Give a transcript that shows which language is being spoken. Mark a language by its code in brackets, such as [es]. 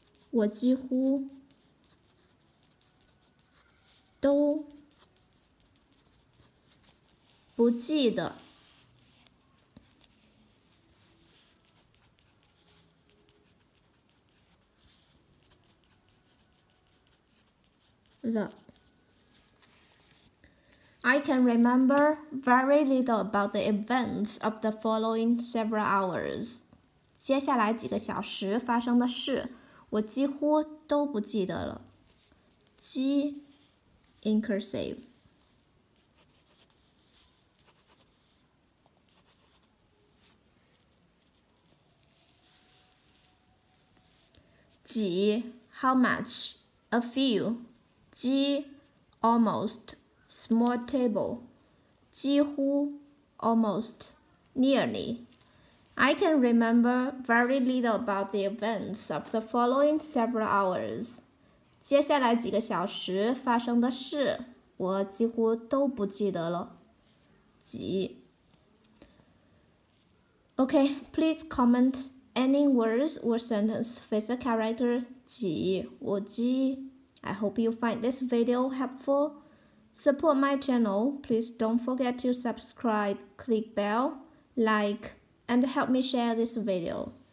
[zh] 我几乎都不记得了。 [en] I can remember very little about the events of the following several hours. [zh] 接下来几个小时发生的事，我几乎都不记得了。 [en] 几 in cursive. 几 how much? A few. 几 almost, small table. 几乎 almost, nearly. I can remember very little about the events of the following several hours. [zh] 接下来几个小时发生的事，我几乎都不记得了。 [en] 几 Okay, please comment any words or sentence with the character 几 or 鸡. I hope you find this video helpful. support my channel, please don't forget to subscribe, click bell, like, and help me share this video.